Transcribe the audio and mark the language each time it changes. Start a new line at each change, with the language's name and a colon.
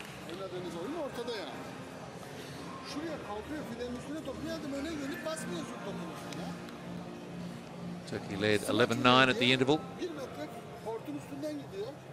Turkish: Oynadığınız oyun ortada yani. Şuraya kalkıyor, filenin üstüne top. Bir adım öne gelip basmıyorsun topun üstüne.
English: Turkey led 11-9 at the interval.
Turkish: Bir metre kortun üstünden gidiyor.